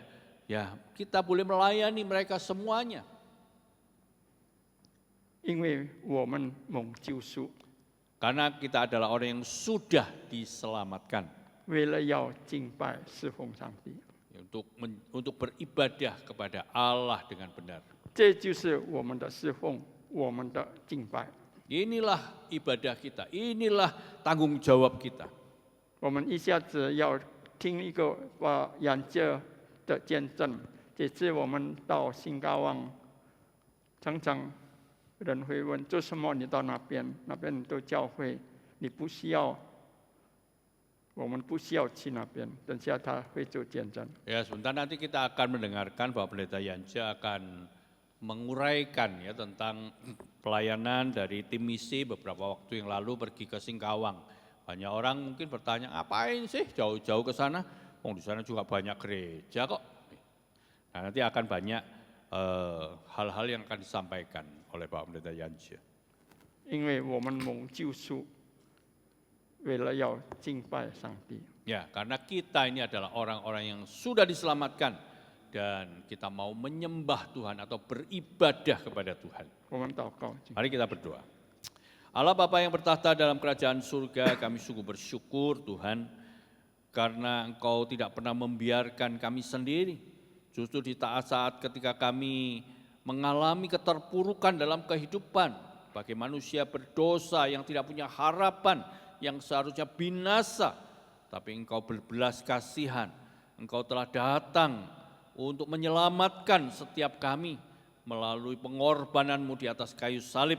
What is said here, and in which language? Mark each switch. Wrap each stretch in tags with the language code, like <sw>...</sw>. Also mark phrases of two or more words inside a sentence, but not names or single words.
<id>Ya, kita boleh melayani mereka semuanya.</id> <zh>因为我们蒙救赎，</zh> <id>Karena kita adalah orang yang sudah diselamatkan</id> <zh>为了要敬拜侍奉上帝，</zh> <id>untuk beribadah kepada Allah dengan benar.</id> <zh>这就是我们的侍奉，我们的敬拜。</zh> <id>Inilah ibadah kita, inilah tanggung jawab kita.</id> <zh>我们一下子要听一个杨介的见证，这次我们到新高旺，常常人会问做什么？你到那边，那边都教会， 你不需要，我们不需要去那边。等下他会做见证。</zh> <id>Ya, sebentar nanti kita akan mendengarkan bahwa Pendeta Yanja akan menguraikan ya tentang pelayanan dari tim misi beberapa waktu yang lalu pergi ke Singkawang. Banyak orang mungkin bertanya, ngapain sih jauh-jauh ke sana? Oh, di sana juga banyak gereja kok. Nah, nanti akan banyak hal-hal yang akan disampaikan oleh Pak Pendeta Yanja.</id> <zh>因为我们蒙救赎，为了要敬拜上帝。</zh> <id>Ya, karena kita ini adalah orang-orang yang sudah diselamatkan dan kita mau menyembah Tuhan atau beribadah kepada Tuhan.</id> <zh>我们祷告，</zh> <id>Mari kita berdoa. Allah Bapa yang bertahta dalam kerajaan surga, kami sungguh bersyukur Tuhan, karena Engkau tidak pernah membiarkan kami sendiri. Justru di saat ketika kami mengalami keterpurukan dalam kehidupan, sebagai manusia berdosa yang tidak punya harapan, yang seharusnya binasa, tapi Engkau berbelas kasihan, Engkau telah datang untuk menyelamatkan setiap kami melalui pengorbanan-Mu di atas kayu salib.</id>